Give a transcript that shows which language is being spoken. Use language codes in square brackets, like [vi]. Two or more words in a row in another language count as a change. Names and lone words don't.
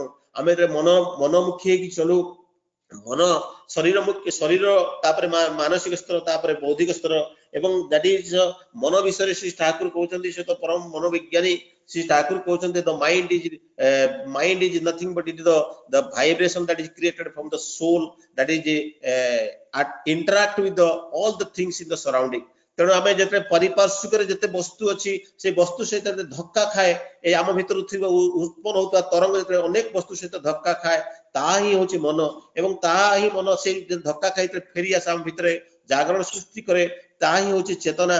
[or] ଆମେ ମନମୁଖୀ ହେଇକି ଚଲୁ। ଶରୀର ତାପରେ ମାନସିକ ସ୍ତର, ତାପରେ ବୌଦ୍ଧିକ ସ୍ତର ଏବଂ [en] that is [or] ମନ ବିଷୟରେ ଶ୍ରୀ ଠାକୁର କହୁଛନ୍ତି। ସେ ତ ପରମ ମନୋବିଜ୍ଞାନୀ। ଶ୍ରୀ ଠାକୁର କହୁଛନ୍ତି [en] the mind is nothing but it the vibration that is created from the soul that is interact with all the things in the surrounding। [or] ତେଣୁ ଆମେ ଯେତେ ପାରିପାର୍ଶ୍ୱିକରେ ଯେତେ ବସ୍ତୁ ଅଛି ସେ ବସ୍ତୁ ସହିତ ଧକ୍କା ଖାଏ, ଏ ଆମ ଭିତରୁ ଥିବା ଉତ୍ପନ୍ନ ହଉଥିବା ତରଙ୍ଗ ଯେତେବେଳେ ଅନେକ ବସ୍ତୁ ସହିତ ଧକ୍କା ଖାଏ ତାହା ହିଁ ହଉଛି ମନ। ଏବଂ ତାହା ହିଁ ମନ ସେଇ ଧକ୍କା ଖାଇ ଫେରି ଆସେ ଆମ ଭିତରେ ଜାଗରଣ ସୃଷ୍ଟି କରେ, ତାହା ହିଁ ହଉଛି ଚେତନା।